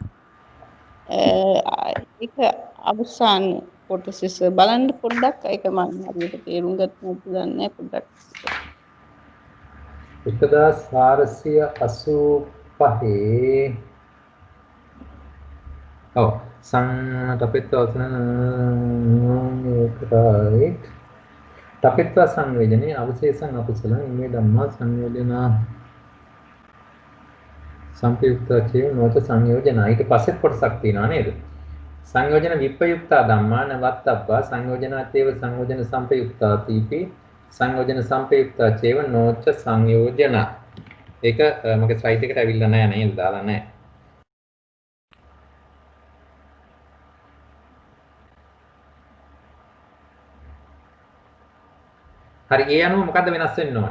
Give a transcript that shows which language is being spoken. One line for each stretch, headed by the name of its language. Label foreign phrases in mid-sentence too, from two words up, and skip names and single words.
Sinhala: ඒක අවසාන කොටස බලන්න පොඩ්ඩක් ඒක මම හරියට තේරුම් ගන්න දන්නේ පොඩ්ඩක්.
Pali: 1485 ඔව් තපෙත්ව සංවේදනේ අවශේෂං අකුසලං ඉමේ ධම්මා සංයෝජනා සම්පයුක්තචේ නොච සංයෝජනා.
Sinhala: ඊට පස්සේ කොටසක් තියෙනවා නේද?
Pali: සංයෝජන විප්පයුක්තා ධම්මා නවත්තබ්බා සංයෝජනාතේව සංයෝජන සම්පයුක්තා තීපි සංයෝජන සම්පයුක්තා චේව නොච සංයෝජනා.
Sinhala: ඒක මගේ ස්ලයිඩ් එකට ඇවිල්ලා නැහැ නේද? දාලා නැහැ. හරි ඒ අනුව මොකද්ද වෙනස් වෙන්න ඕනේ?